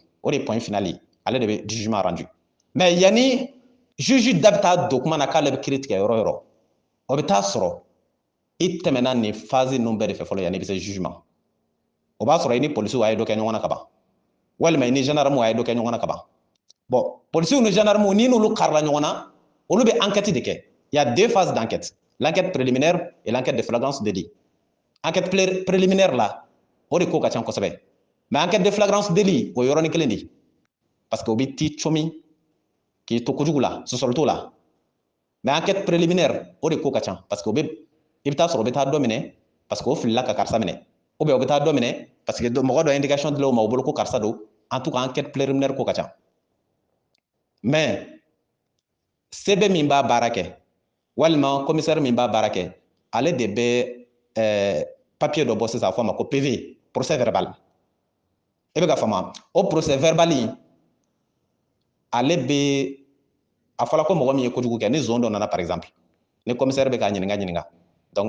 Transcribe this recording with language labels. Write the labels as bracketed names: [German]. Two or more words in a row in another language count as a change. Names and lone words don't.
[Bambara] O de ye [French] point final [Bambara] ye ale de bɛ [French] jugement rendu. [Bambara] Mais yanni juge da bɛ taa don kuma na k'ale bɛ kiiri tigɛ yɔrɔ o yɔrɔ o bɛ taa sɔrɔ i tɛmɛna nin phase ninnu bɛɛ de fɛ fɔlɔ yanni i bɛ se jugement. O b'a sɔrɔ i ni policiers a ye dɔ kɛ ɲɔgɔn na ka ban walima i ni gendarmes a ye dɔ kɛ ɲɔgɔn na ka ban. Bon, policiers ni gendarmes ni n'olu karila ɲɔgɔn na olu bɛ enquête de kɛ. [French] Il y a deux phases d'enquête, l'enquête préliminaire et l'enquête de flagrance délit. Enquête préliminaire là [Bambara] o de ko ka ca kosɛbɛ [French] mais enquête de flagrance délit [Bambara] o yɔrɔnin kelen de [French] parce que [Bambara] o bɛ t'i comi k'i to kojugu la sɔsɔli t'o la [French] mais enquête préliminaire [Bambara] o de ko ka ca [French] parce que [Bambara] i bɛ taa sɔrɔ o bɛ taa dɔ minɛ parce que o filila ka karisa minɛ [French] ou bien [Bambara] o bɛ taa dɔ minɛ [French] parce que [Bambara] mɔgɔ dɔ indication dil'o ma o bolo ko karisa don [French] en tout cas enquête préliminaire [Bambara] ko ka ca. Mais CB min b'a baara kɛ walima commissaire min b'a baara kɛ ale de bɛ papier dɔ bɔ sisan a fɔ a ma ko [French] PV procès verbal. [Bambara] E bɛ ka faamu o [French] procès verbal [Bambara] in ale bɛ a fɔla ko mɔgɔ min ye kojugu kɛ ni zone dɔ nana [French] par exemple [Bambara] ni commissaire bɛ k'a ɲininka donc